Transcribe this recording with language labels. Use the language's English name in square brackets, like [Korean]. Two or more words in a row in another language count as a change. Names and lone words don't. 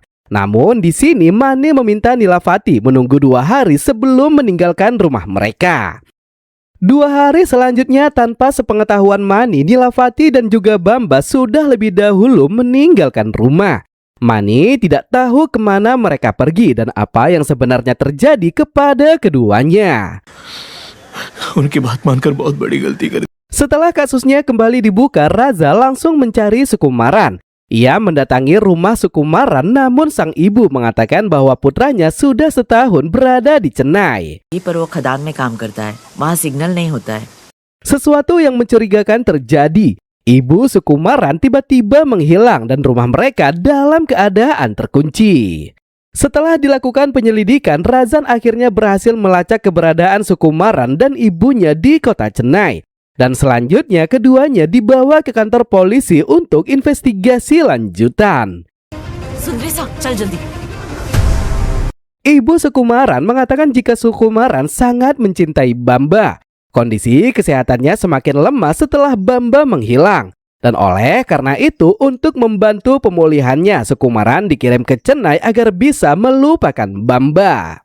[Indonesian] Namun di sini Mani meminta Nilafati menunggu 2 hari sebelum meninggalkan rumah mereka. 2 hari selanjutnya tanpa sepengetahuan Mani, Nilafati dan juga Bamba sudah lebih dahulu meninggalkan rumah. Mani tidak tahu kemana mereka pergi dan apa yang sebenarnya terjadi kepada keduanya. [Hindi] उनकी बात मानकर बहुत बड़ी गलती कर दी। [Indonesian] Setelah kasusnya kembali dibuka, Raza langsung mencari Sukumaran. Ia mendatangi rumah Sukumaran, namun sang ibu mengatakan bahwa putranya sudah setahun berada di Chennai. [Hindi] पर वो खदान में काम करता है, वहाँ सिग्नल नहीं होता है। [Indonesian] Sesuatu yang mencurigakan terjadi. Ibu Sukumaran tiba-tiba menghilang dan rumah mereka dalam keadaan terkunci. Setelah dilakukan penyelidikan, Razan akhirnya berhasil melacak keberadaan Sukumaran dan ibunya di kota Chennai. Dan selanjutnya keduanya dibawa ke kantor polisi untuk investigasi lanjutan. [Hindi] सुंदरी सा, चल जल्दी। [Indonesian] Ibu Sukumaran mengatakan jika Sukumaran sangat mencintai Bamba. Kondisi kesehatannya semakin lemah setelah Bamba menghilang. Dan oleh karena itu, untuk membantu pemulihannya, Sukumaran dikirim ke Chennai agar bisa melupakan Bamba.